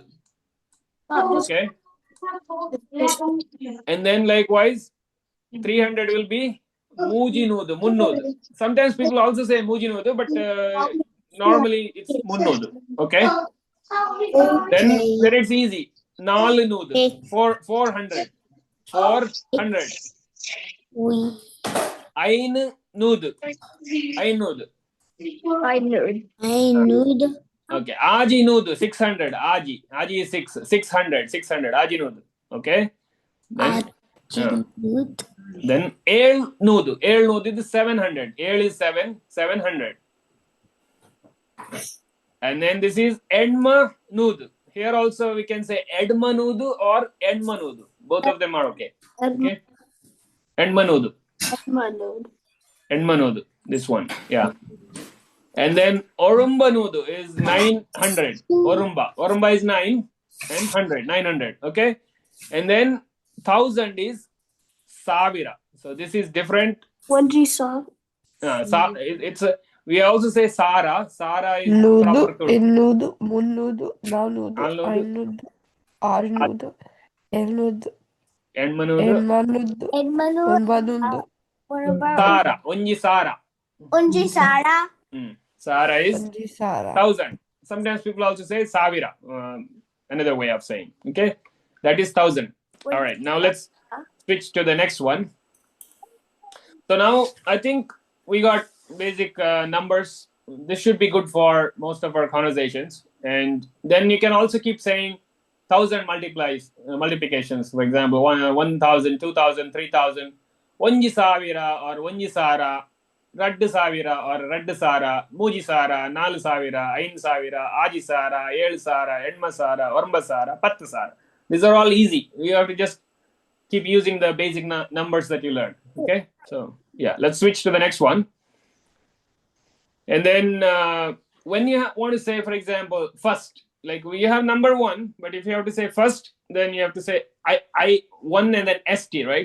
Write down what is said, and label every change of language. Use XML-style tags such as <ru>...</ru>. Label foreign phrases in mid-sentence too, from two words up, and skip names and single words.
<en>Okay, and then likewise 300 will be Mujinud, Munnud. Sometimes people also say Mujinud, but normally it's Munnud. Okay. Then it's easy.</en> <tcy>Nalnud. 400. 400. Ain Nud. Ainud. Okay. Aji Nud. 600.</tcy> <en>Aji is 600. 600.</en> <tcy>Aji Nud.</tcy> <en>Okay. Then El Nud.</en> <tcy>El Nud</tcy> <en>is 700. El is 700. And then this is</en> <tcy>Edma Nud.</tcy> <en>Here also we can say</en> <tcy>Edma Nud</tcy> <en>or</en> <tcy>Edma Nud.</tcy> <en>Both of them are okay. Okay.</en> <tcy>Edma Nud. Edma Nud.</tcy> <en>This one. Yeah. And then Orumba Nud is 900. Orumba. Orumba is 9 and 100. 900. Okay. And then 1000 is Savira. So this is different. What saw? We also say Sara. Sara is</en> <tcy>Ludu,</tcy> <en>proper Tulu.</en> <tcy>Illudu, Munludu, Naludu, Ainudu, Arinudu, Elnudu, Enmanudu. Unbanudu. Sara. Onji Sara. Sara is Sara.</tcy> <en>1000. Sometimes people also say Savira. Another way of saying. Okay. That is 1000. All right. Now let's switch to the next one. So now I think we got basic numbers. This should be good for most of our conversations. And then you can also keep saying 1000 multiplications. For example, 1000, 2000, 3000,</en> <tcy>Onji Savira or Onji Sara, Raddu Savira or Raddu Sara, Muji Sara, Nalu Savira, Ain Savira, Aji Sara, El Sara, Edma Sara, Ormba Sara, Pattu Sara.</tcy> <en>These are all easy. You have to just keep using the basic numbers that you learned. Okay, so yeah, let's switch to the next one. And then when you want to say, for example, first, like you have number 1, but if you have to say first, then you have to say I 1 and then ST, right?</en>